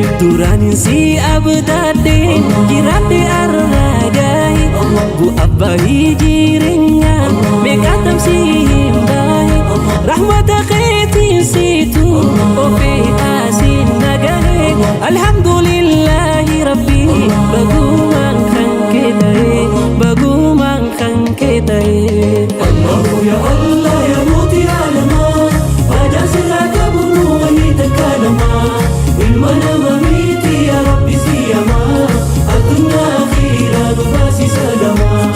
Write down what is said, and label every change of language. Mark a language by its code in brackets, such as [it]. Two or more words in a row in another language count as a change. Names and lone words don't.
[om] Duraan si abdaadhe jiraadhe arraa gaahe, bu'aa bahii jireenya meeqaatam si hin baahe. Rahmata keetiin siitu ofee asin nagahe. [ar] الحمد لله ربي, [om] bagumaan kan kee ta'e, bagumaan kan kee ta'e. [ar] الله يا الله [om] ya mootii aalamaa, faayidaan sirraa qabu nu wayii takka lama. Ilma namaa miti [ar] يا ربي [om] si yama, addunyaa akhiraa nu baasi salama.